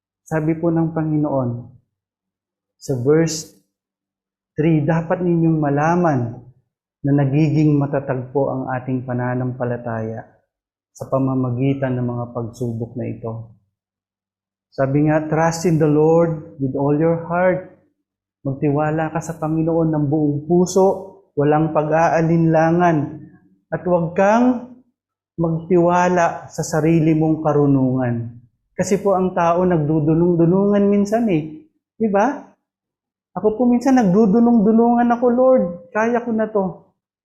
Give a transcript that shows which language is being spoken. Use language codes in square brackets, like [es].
[tl] Sabi po ng Panginoon, sa verse 3, dapat ninyong malaman na nagiging matatag po ang ating pananampalataya sa pamamagitan ng mga pagsubok na ito. Sabi nga, [en] trust in the Lord with all your heart. [tl] Magtiwala ka sa Panginoon ng buong puso, walang pag-aalinlangan. At huwag kang magtiwala sa sarili mong karunungan. Kasi po ang tao nagdudulong-dulungan minsan eh. Diba? Ako po minsan nagdudulong-dulungan ako, Lord, kaya ko na to.